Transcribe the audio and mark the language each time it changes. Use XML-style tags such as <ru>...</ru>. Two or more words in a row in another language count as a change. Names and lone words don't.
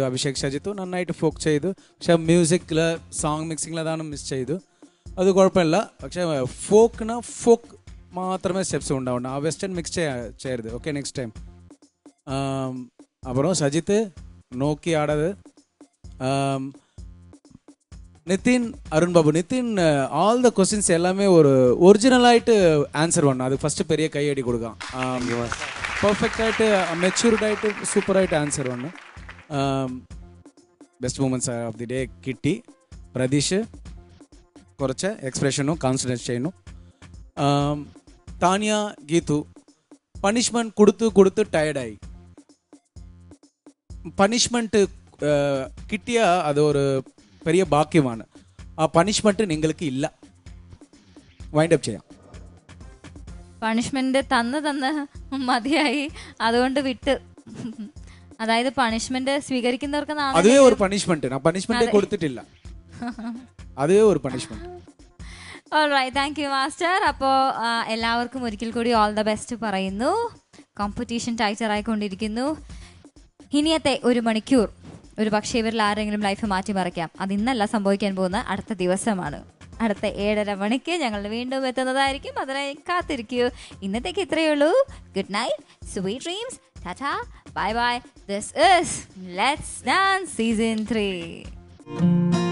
<ml>അഭിഷേക് ഷജിത്തു നന്നായിട്ട് ഫോക്ക് ചെയ്തു, പക്ഷെ മ്യൂസിക്കിൽ സോങ് മിക്സിങ്ങിൽ അതാണ് മിസ് ചെയ്തു. അത് കുഴപ്പമില്ല. പക്ഷെ ഫോക്ക് മാത്രമേ സ്റ്റെപ്സ് ഉണ്ടാവുള്ളൂ. ആ</ml> <en>western mix</en> <ml>ചെയ്യരുത്. ഓക്കെ,</ml> <en>next time.</en> <ml>അപ്പുറം ഷജിത്ത് നോക്കി ആടത്.</ml> <ta>நிதின், அருண் பாபு. நிதின்</ta> <en>all the questions</en> <ta>எல்லாமே ஒரு ஒரிஜினலாயிட்டு ஆன்சர் பண்ணணும். அது ஃபர்ஸ்ட் பெரிய கையடி கொடுക്കാം.</ta> <ml>പെർഫെക്റ്റ് ആയിട്ട് മെച്യൂർഡ് ആയിട്ട് സൂപ്പറായിട്ട് ആൻസർ വന്നു.</ml> <en>best moments of the day കിട്ടി.</en> <ml>പ്രതീഷ് കുറച്ച് എക്സ്പ്രഷനും കോൺസെൻട്രേറ്റ് ചെയ്യുന്നു. താനിയ, ഗീതു പണിഷ്മെന്റ് കൊടുത്ത് ടയർഡായി. പണിഷ്മെന്റ് കിട്ടിയ അത് ഒരു</ml> <ta>பெரிய பாக்கியமான.</ta> <ml>ആ പണിഷ്മെന്റ് നിങ്ങൾക്ക് ഇല്ല.</ml> <en>wind up</en> <ml>ചെയ്യാം. പണിഷ്മെന്റ് തന്ന് മതിയായി, അതുകൊണ്ട് വിട്ട്. അതായത് പണിഷ്മെന്റ് സ്വീകരിക്കുന്നവർക്ക് അതേ ഒരു പണിഷ്മെന്റ്. ഞാൻ പണിഷ്മെന്റ് കൊടുത്തിട്ടില്ല, അതേ ഒരു പണിഷ്മെന്റ്.</ml> <en>alright, thank you master.</en> <ml>അപ്പോൾ എല്ലാവർക്കും ഒരിക്കൽ കൂടി</ml> <en>all the best</en> <ml>പറയുന്നു.</ml> <en>competition tighter</en> <ml>ആയിക്കൊണ്ടിരിക്കുന്നു. ഇനിയത്തെ 1 മണിക്കൂർ ഒരു പക്ഷേ ഇവരിൽ ആരെങ്കിലും ലൈഫ് മാറ്റിമറിക്കാം. അത് ഇന്നല്ല സംഭവിക്കാൻ പോകുന്ന, അടുത്ത ദിവസമാണ്. അടുത്ത 7:30 മണിക്ക് ഞങ്ങൾ വീണ്ടും എത്തുന്നതായിരിക്കും. അതിനായി കാത്തിരിക്കൂ. ഇന്നത്തേക്ക് ഇത്രയേ ഉള്ളൂ.</ml> <en>good night, sweet dreams, tata, bye bye. this is Let's Dance Season 3.</en>